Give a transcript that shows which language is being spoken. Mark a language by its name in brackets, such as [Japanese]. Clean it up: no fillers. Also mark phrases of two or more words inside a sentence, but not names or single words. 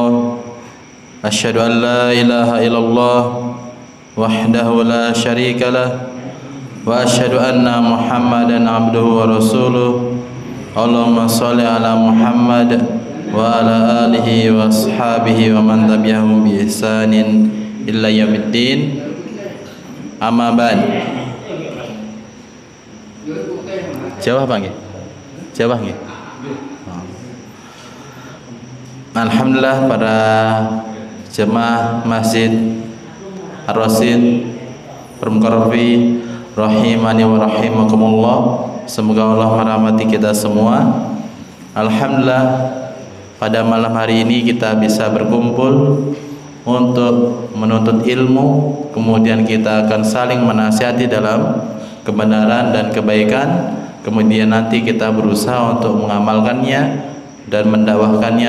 [Arabic] أشهد أن لا إله إلا الله وحده لا شريك له وأشهد أن محمدا عبده ورسوله. اللهم صل على محمد وعلى آله وأصحابه ومن تبعهم بإحسان إلى يوم الدين. أما بعد. [Javanese] Jawab apa nggih? Jawab nggih. [Indonesian] Alhamdulillah para jemaah Masjid Ar-Rasyid Permukarofi [Arabic] رحمني ورحمكم الله. [Indonesian] Semoga Allah merahmati kita semua. Alhamdulillah pada malam hari ini kita bisa berkumpul untuk menuntut ilmu, kemudian kita akan saling menasihati dalam kebenaran dan kebaikan, kemudian nanti kita berusaha untuk mengamalkannya dan mendakwahkannya.